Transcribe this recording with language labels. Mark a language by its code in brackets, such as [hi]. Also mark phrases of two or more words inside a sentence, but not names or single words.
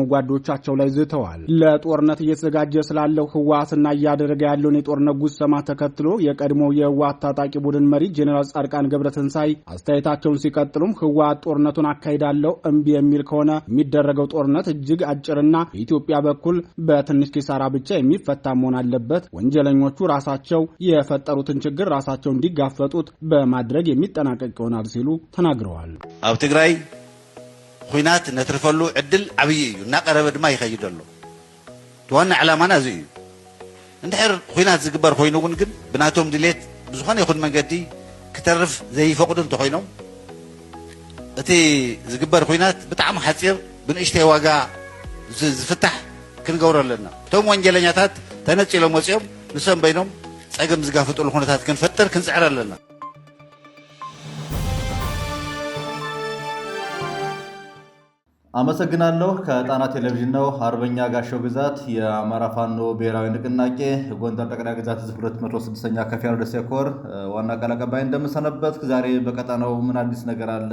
[am] ጓዶቻቸው ላይ ዝተዋል። ለጦርነት እየተዘጋጀ ስላለው ህወሓትና እያደረገ ያለውን የጦርነት ጉሰማ ተከትሎ የቀድሞው የህወሓት ታጣቂ ቡድን መሪ ጄኔራል ጻድቃን ገብረተንሳይ አስተያየታቸውን ሲቀጥሉም ህወሓት ጦርነቱን አካሂዳለሁ እምቢ የሚል ከሆነ የሚደረገው ጦርነት እጅግ አጭርና በኢትዮጵያ በኩል በትንሽ ኪሳራ ብቻ የሚፈታ መሆን አለበት። ወንጀለኞቹ ራሳቸው የፈጠሩትን ችግር ራሳቸው እንዲጋፈጡት በማድረግ የሚጠናቀቅ ይሆናል ሲሉ ተናግረዋል። [ti] ኣብ ትግራይ ኩናት ነትርፈሉ ዕድል ዓብይ እዩ እናቀረበ ድማ ይኸይድ ኣሎ። ዋና ዓላማና እዚ እዩ። እንድሕር ኩናት ዝግበር ኮይኑ ግን ብናቶም ድሌት ብዝኾነ ይኹን መንገዲ ክተርፍ ዘይፈቅዱ እንተኮይኖም እቲ ዝግበር ኩናት ብጣዕሚ ሓፂር ብንእሽተይ ዋጋ ዝፍታሕ ክንገብሮ ኣለና። እቶም ወንጀለኛታት ተነፂሎም ወፂኦም ንሶም በይኖም ፀገም ዝጋፍጥሉ ኩነታት ክንፈጥር ክንፅዕር ኣለና። [am] አመሰግናለሁ። ከጣና ቴሌቪዥን ነው። አርበኛ ጋሻው ግዛት የአማራ ፋኖ ብሔራዊ ንቅናቄ ጎንደር ጠቅላይ ግዛት ህዝብ 206ኛ ከፍ ያለው ደሴ ኮር ዋና ቃል አቀባይ እንደምሰነበት። ዛሬ በቀጣናው ምን አዲስ ነገር አለ?